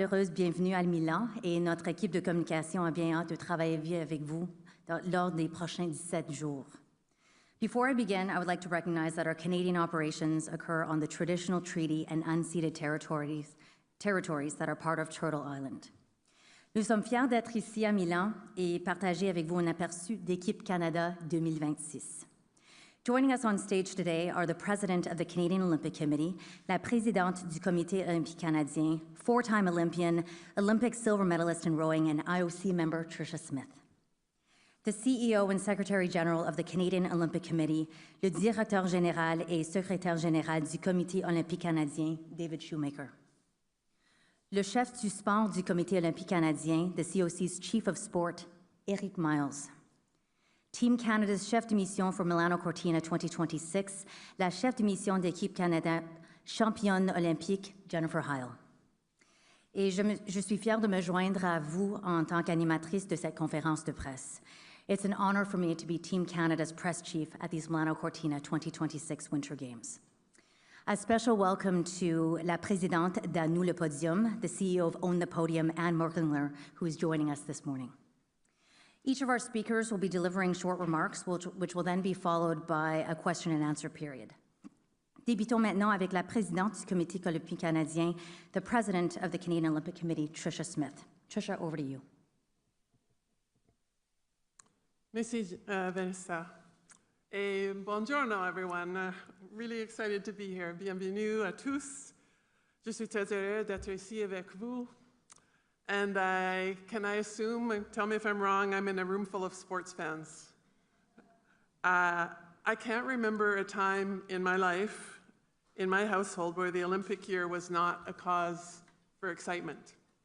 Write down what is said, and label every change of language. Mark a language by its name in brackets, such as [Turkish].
[French] Heureuse bienvenue à Milan et notre équipe de communication a bien hâte de travailler avec vous lors des prochains 17 jours. [English] Before I begin, I would like to recognize that our Canadian operations occur on the traditional treaty and unceded territories that are part of Turtle Island. [French] Nous sommes fiers d'être ici à Milan et partager avec vous un aperçu d'Équipe Canada 2026. [English] Joining us on stage today are the President of the Canadian Olympic Committee, [French] la Présidente du Comité olympique canadien, [English] four-time Olympian, Olympic silver medalist in rowing, and IOC member Tricia Smith. The CEO and Secretary General of the Canadian Olympic Committee, [French] le Directeur général et Secrétaire général du Comité olympique canadien, [English] David Shoemaker. [French] Le chef du sport du Comité olympique canadien, [English] the COC's Chief of Sport, [French] Eric Myles. [English] Team Canada's chef de mission for Milano Cortina 2026, [French] la chef de mission d'équipe Canada, championne olympique Jennifer Heil. Et je suis fière de me joindre à vous en tant qu'animatrice de cette conférence de presse. [English] It's an honor for me to be Team Canada's press chief at these Milano Cortina 2026 Winter Games. A special welcome to [French] la présidente d'À-nous le podium, [English] the CEO of Own the Podium, Anne Merklinger, who is joining us this morning. Each of our speakers will be delivering short remarks, which will then be followed by a question and answer period. [French] Débutons maintenant avec la présidente du Comité olympique canadien, [English] the president of the Canadian Olympic Committee, [French] Tricia Smith. [English] Tricia, over to you. [French] Merci, Vanessa. Et buongiorno, everyone. [English] Really excited to be here. [French] Bienvenue à tous. Je suis très heureux d'être ici avec vous. [English] And can I assume, tell me if I'm wrong, I'm in a room full of sports fans. I can't remember a time in my life, in my household, where the Olympic year was not a cause for excitement.